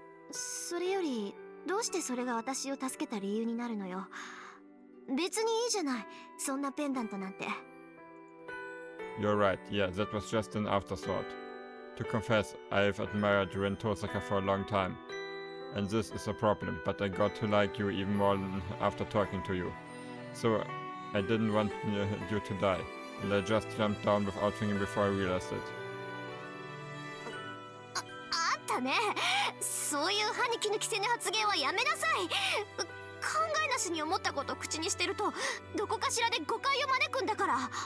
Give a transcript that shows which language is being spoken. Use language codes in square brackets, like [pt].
[ja] それより、どうしてそれが私を助けた理由になるのよ。別にいいじゃない、そんなペンダントなんて。 [en] You're right, yeah, that was just an afterthought. To confess, I've admired you and Tosaka for a long time. And this is a problem, but I got to like you even more after talking to you. So, I didn't want you to die, and I just jumped down without thinking before I realized it. [ja] あんたね、そういう歯に衣着せぬ発言はやめなさい。考えなしに思ったことを口にしてると、どこかしらで誤解を招くんだから。